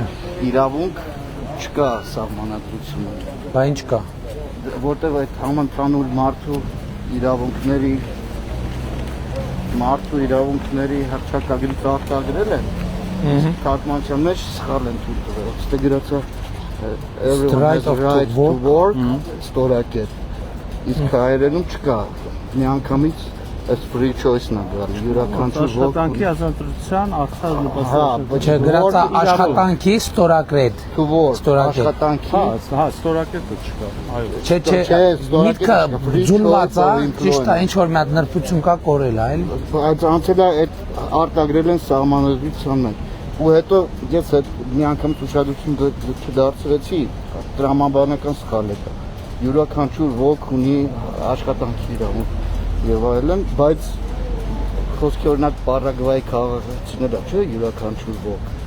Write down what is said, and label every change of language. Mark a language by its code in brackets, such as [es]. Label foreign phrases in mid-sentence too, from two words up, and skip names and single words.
[hy] Իրավունք չկա սահմանադրությունը։ Բա ինչ կա։ Որտեղ այդ համընդհանուր մարդու իրավունքների հռչակագրից արտագրել են, թարգմանության մեջ սխալ են թույլ տվել։ Այստեղ գրած է [en] everyone has the right to work, [hy] ստորակետ։ Իսկ հայերենում չկա։ Միանգամից այս [en] free choice-ն [hy] է գալի, յուրաքանչյուր Աշխատանքի ազատության արդար նպաստություն։ Չէ, գրած է աշխատանքի ստորագրետ։ [en] to work, [hy] Ստորակետ։ աշխատանքի Հա, ստորակետը չկա։ Այո։ Չէ, միտքը ձուլված է, ճիշտ է, ինչ որ մի հատ նրբություն կա կորել է, այլ։ այդ անցել է այդ արտագրել են սահմանադրության մեջ։ Ու հետո ես այդ միանգամից ուշադրություն չդարձրեցի, տրամաբանական սխալ է։ Յուրաքանչյուր ոք ունի աշխատանքի իրավունք եւ այլն, բայց խոսքի օրինակ Պարագվայի քաղաքացիները, չէ, յուրաքանչյուր ոք։